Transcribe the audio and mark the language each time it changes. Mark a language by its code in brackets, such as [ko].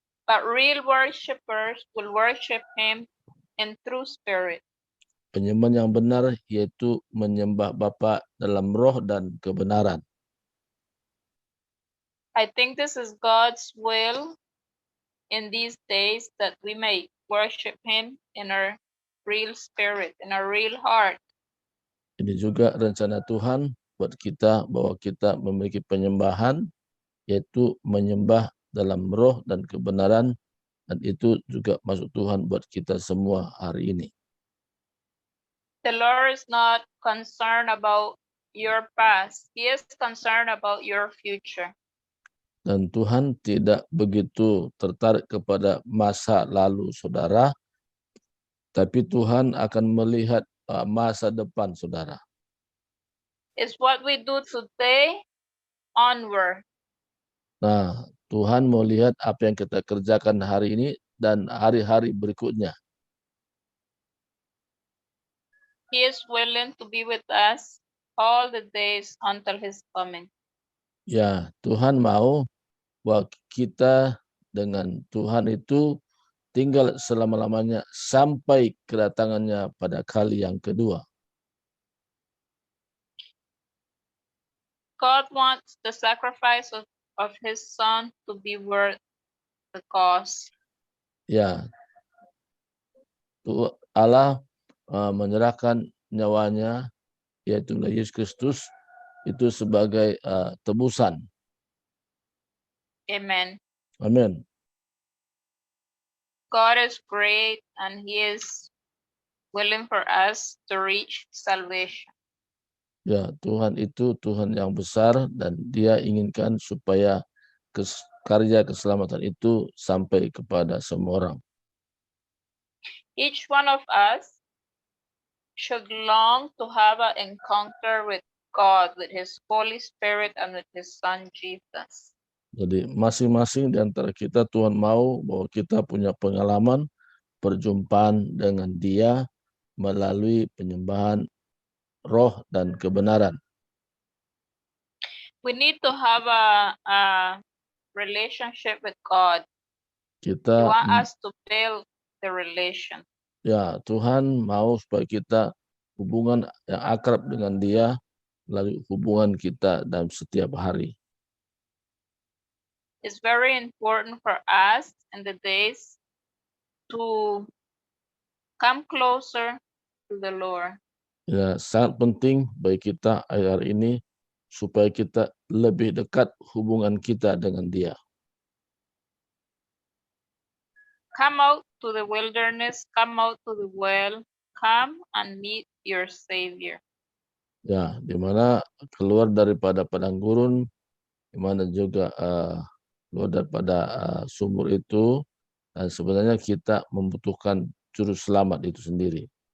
[en] but real worshipers will worship him in true spirit. [id] Penyembahan yang benar yaitu menyembah Bapa dalam roh dan kebenaran. [en] I think this is God's will in these days, that we may worship him in our real spirit, in our real heart. [id] Ini juga rencana Tuhan buat kita bahwa kita memiliki penyembahan yaitu menyembah dalam roh dan kebenaran, dan itu juga masuk Tuhan buat kita semua hari ini. [en] The Lord is not concerned about your past. He is concerned about your future. [id] Dan Tuhan tidak begitu tertarik kepada masa lalu saudara, tapi Tuhan akan melihat masa depan saudara. [en] It's what we do today onward. [id] Nah, Tuhan mau lihat apa yang kita kerjakan hari ini dan hari-hari berikutnya. [en] He is willing to be with us all the days until his coming. [id] Ya, Tuhan mau bahwa kita dengan Tuhan itu tinggal selama-lamanya sampai kedatangannya pada kali yang kedua. [en] God wants the sacrifice of his son to be worth the cost. [id] Ya, Allah menyerahkan nyawanya, yaitu Yesus Kristus, itu sebagai tebusan. [en] Amen. [id] Amin. [en] God is great and he is willing for us to reach salvation. [id] Ya, Tuhan itu Tuhan yang besar dan Dia inginkan supaya karya keselamatan itu sampai kepada semua orang. [en] Each one of us should long to have an encounter with God, with his Holy Spirit and with his Son Jesus. [id] Jadi masing-masing di antara kita Tuhan mau bahwa kita punya pengalaman perjumpaan dengan Dia melalui penyembahan roh dan kebenaran. [en] We need to have a relationship with God. He [id] Kita [en] wants us to build the relation. [id] ya, Tuhan mau supaya kita hubungan yang akrab dengan Dia melalui hubungan kita dalam setiap hari. [en] It's very important for us in the days to come closer to the Lord. [id] Ya, sangat penting bagi kita hari ini supaya kita lebih dekat hubungan kita dengan Dia. [en] Come out to the wilderness, come out to the well, come and meet your Savior. [id] Ya, di mana keluar daripada padang gurun, di mana juga keluar daripada sumur itu, dan sebenarnya kita membutuhkan juru selamat itu sendiri.